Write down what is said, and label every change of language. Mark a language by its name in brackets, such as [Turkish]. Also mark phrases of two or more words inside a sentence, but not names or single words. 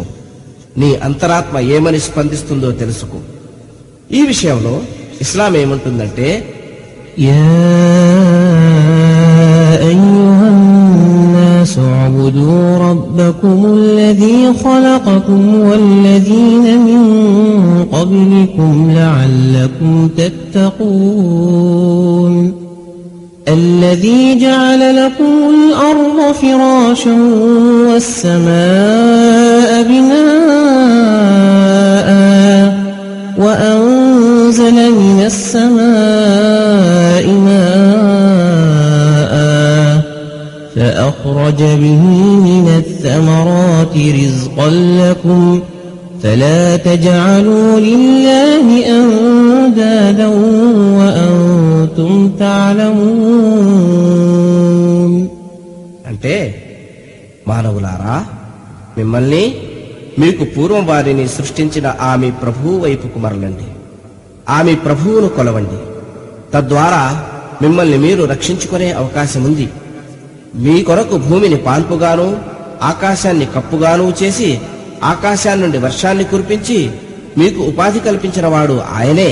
[Telugu] నీ అంతరాత్మ ఏమని స్పందిస్తుందో తెలుసుకో. ఈ విషయంలో ఇస్లాం ఏమంటుందంటే, [Arabic] يا أيها الناس اعبدوا ربكم الذي خلقكم والذين من قبلكم لعلكم تتقون الذي جعل لكم الأرض فراشا والسماء بناء وأنزل من السماء ماء فأخرج به من الثمرات رزقا لكم فلا تجعلوا لله أندادا وأنتم تعلمون. [Telugu] అంటే మానవులారా, మిమ్మల్ని మీకు పూర్వం వారిని సృష్టించిన ఆమె ప్రభువు వైపుకు మరలండి. ఆమె ప్రభువును కొలవండి. తద్వారా మిమ్మల్ని మీరు రక్షించుకునే అవకాశం ఉంది. మీ కొరకు భూమిని పాన్పుగాను ఆకాశాన్ని కప్పుగాను చేసి ఆకాశాన్ని నుండి వర్షాన్ని కురిపించి మీకు ఉపాధి కల్పించిన వాడు ఆయనే.